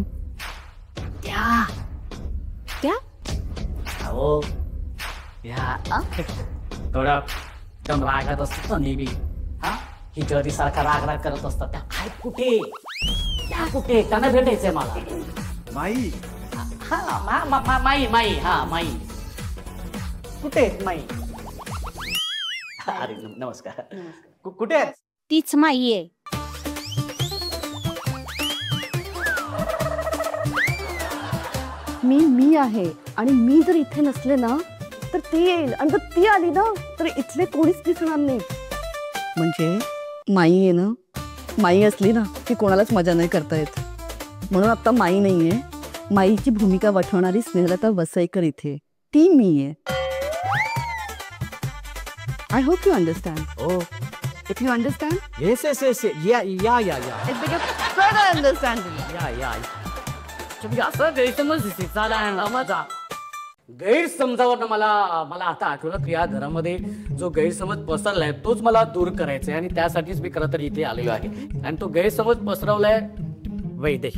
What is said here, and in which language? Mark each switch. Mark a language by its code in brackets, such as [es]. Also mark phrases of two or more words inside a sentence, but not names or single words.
[mr] त्या त्या हो, या थोडा एकदम रागात असतात ना नेहमी. हा, ही जरी सारखा राग राग करत असतात. त्या काय कुठे, त्या कुठे, त्यांना भेटायचंय मला. माई. हा माई माई. हा माई कुठे आहेत माई? अरे नमस्कार. कुठे आहेत? तीच माई आहे. मी आहे आणि मी जर इथे नसले ना तर ती येईल, आणि जर ती आली ना तर इथले कोणीच दिसणार नाही. म्हणजे माई आहे ना, माई असली ना की कोणालाच मजा नाही करता येत. म्हणून आता माई नाहीये, माईची भूमिका वठवणारी स्नेहलता वसईकर इथे, ती मी आहे. [en] I hope you understand. [mr] हो. [en] if you understand, yes yes yes ya ya ya ya it become further understanding. ya ya [mr] तुम्ही असं गैरसमज झाला आहे ना माझा. गैरसमजावर मला मला आता आठवलं की या घरामध्ये जो गैरसमज पसरलाय तोच मला दूर करायचा आहे, आणि त्यासाठीच मी खरं तर इथे आलेलो आहे. आणि तो गैरसमज पसरवलाय वैदेही.